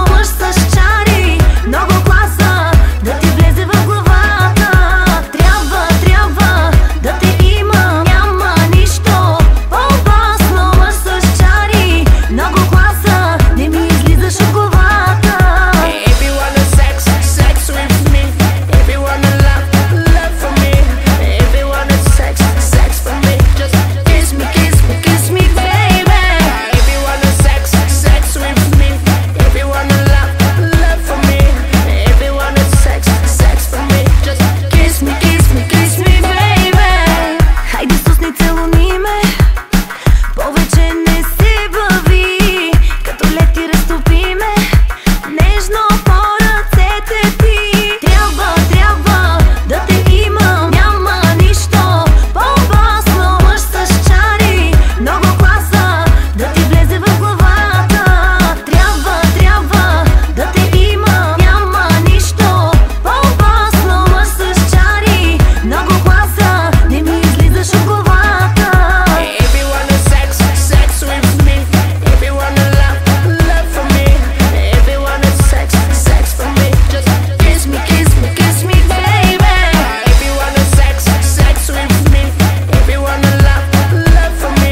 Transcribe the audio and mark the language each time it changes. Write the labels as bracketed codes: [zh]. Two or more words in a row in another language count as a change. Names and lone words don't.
[bg] Мъж с чари, много класа, да ти влезе в главата. Трябва да те имам, няма нищо по-опасно. Мъж с чари, много класа, не ми излизаш от главата. [en] Everyone a sex with me. Everyone a love for me. Everyone a sex for me. Just Kiss me, baby. everyone a sex with me. Everyone a love for me. Everyone a sex for me. Just Kiss me, baby. [bg] Хайде сусни, целуни ме, повече не се бави. Като лети разтопи ме, нежно по ръцете ти. Трябва да те имам, няма нищо по-опасно. Мъж с чари, много класа, да ти влезе в главата. Трябва да те имам, няма нищо по-опасно. Мъж с чари, много класа, не ми излизаш от главата. [en] everyone a sex with me. Everyone a love for me. Everyone a sex for me. Just Kiss me, baby. everyone a sex with me. Everyone a love for me.